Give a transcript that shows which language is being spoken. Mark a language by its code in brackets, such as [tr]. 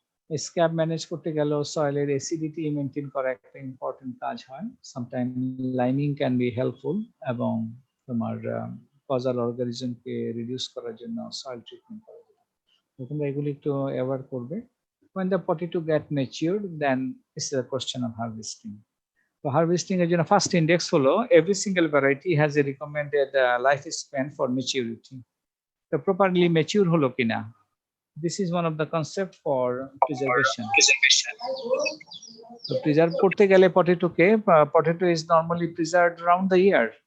[bn] Scab manage করতে গেল সয়েলের acidity maintain করা একটা ইম্পর্টেন্ট কাজ হয়। [en] sometime liming can be helpful, [bn] এবং তোমার কজাল অর্গানিজমকে রিডিউস করার জন্য সয়েল ট্রিটমেন্ট করা যায়। তোমরা এগুলি একটু অ্যাওয়ার করবে। [en] When the potato get matured, then it's a question of harvesting. [bn] তো হারভেস্টিং এর জন্য ফার্স্ট ইন্ডেক্স হলো [en] Every single variety has a recommended life span for maturity. [bn] তো প্রপারলি ম্যাচিউর হলো কিনা, [en] This is one of the concept for preservation. [bn] তো preserve করতে গেলে [en] Potato is normally preserved round the year.